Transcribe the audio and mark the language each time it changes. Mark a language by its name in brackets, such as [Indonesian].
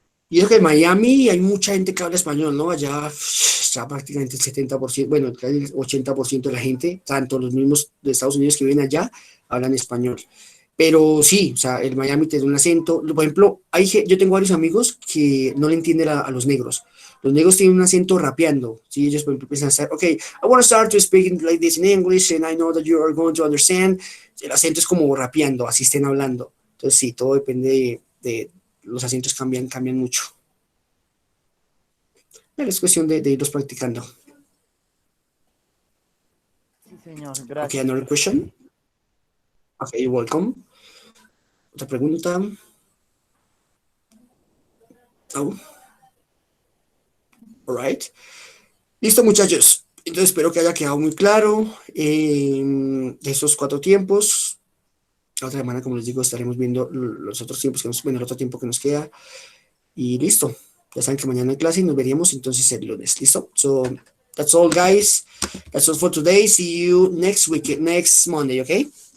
[Spanish] Y eso que en Miami hay mucha gente que habla español, ¿no? Allá está prácticamente el 70%, bueno, el 80% de la gente, tanto los mismos de Estados Unidos que viven allá, hablan español. Pero sí, o sea, el Miami tiene un acento. Por ejemplo, yo tengo varios amigos que no le entienden a los negros. Los negros tienen un acento rapeando. ¿Sí? Ellos, por ejemplo, empiezan a estar, [English] ok, I want to start to speak like this in English and I know that you are going to understand. [Spanish] El acento es como rapeando, así estén hablando. Entonces, sí, todo depende los acentos cambian mucho. Pero es cuestión de irlos practicando. Sí, señor, [English] Ok, [Spanish] gracias. [English] another question. Ok, you're welcome. [Spanish] Otra pregunta. Oh. [English] All right. [Spanish] Listo, muchachos. Entonces espero que haya quedado muy claro de estos 4 tiempos. La otra semana, como les digo, estaremos viendo los otros tiempos bueno, el otro tiempo que nos queda. Y listo. Ya saben que mañana hay clase y nos veríamos entonces el lunes. [English] ¿Listo? So, that's all, guys. That's all for today. See you next week, next Monday, okay?